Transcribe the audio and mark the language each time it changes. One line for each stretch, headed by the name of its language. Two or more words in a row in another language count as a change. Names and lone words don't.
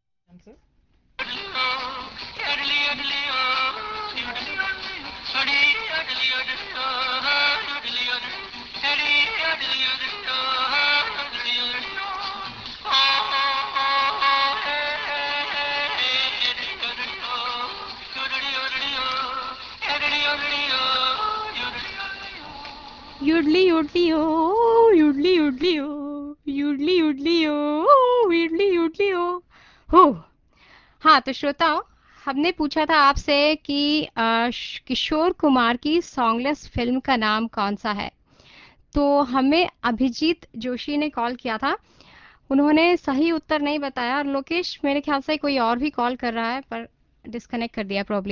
Hindi: उडली ओ, इडली उडली ओ, उडली उडली ओ, उडी उडली उडली ओ, उडली उडली, इडली उडली उडली ओ, उडली उडली ओ, ओ ओ ओ हे हे, इडली उडली ओ, उडली उडली ओ, इडली उडली ओ, उडली उडली ओ। युडली युडली ओ, युडली युडली ओ, युडली युडली ओ, युडली युडली ओ। हो। हाँ, तो श्रोताओं, हमने पूछा था आपसे कि किशोर कुमार की सॉन्गलेस फिल्म का नाम कौन सा है। तो हमें अभिजीत जोशी ने कॉल किया था, उन्होंने सही उत्तर नहीं बताया, और लोकेश मेरे ख्याल से कोई और भी कॉल कर रहा है पर डिस्कनेक्ट कर दिया प्रॉब्ली।